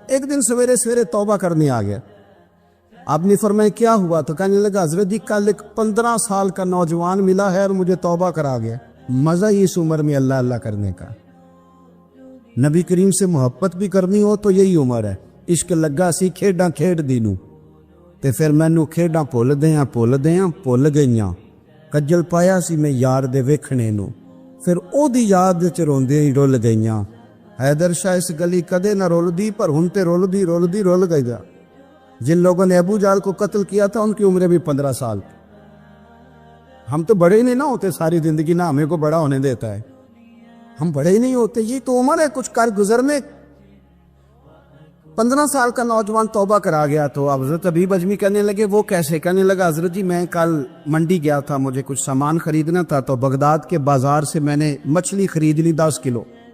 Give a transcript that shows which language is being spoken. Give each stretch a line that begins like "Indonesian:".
Urdu: ایک دن سویرے سویرے توبہ کرنے آ گیا. آپ نے فرمایا کیا ہوا؟ تو کہنے لگا حضرت جی کل ایک 15 سال کا نوجوان ملا ہے اور مجھے توبہ کرا گیا. مزہ ہی اس عمر میں اللہ اللہ کرنے کا. نبی کریم سے محبت بھی کرنی ہو تو یہی عمر ہے.
Punjabi: عشق لگا سی کھیڈاں کھیڈ دی نوں تے پھر مینوں کھیڈاں بھول بھول گئیاں. کجل پایا سی میں یار دے ویکھنے نوں پھر او دی یاد وچ روندیاں ہی رول گئیاں. حیدر شاہ اس گلی کدے نہ رول پر ہن تے رول گئی.
Urdu: جن لوگوں نے ابو جال کو قتل کیا تھا ان کی عمریں بھی 15 سال. ہم تو بڑے ہی نہیں نہ ہوتے ساری زندگی, نہ ہمیں کو بڑا ہونے دیتا ہے. ہم بڑے ہی نہیں ہوتے, یہ تو عمر ہے کچھ کر گزرنے. 15 سال کا نوجوان توبہ کرا گیا. تو حضرت ابی بجمی کہنے لگے وہ کیسے؟ کہنے لگا حضرت جی میں کل منڈی گیا تھا, مجھے کچھ سامان خریدنا تھا, تو بغداد کے بازار سے میں نے مچھلی خرید لی 10 کلو.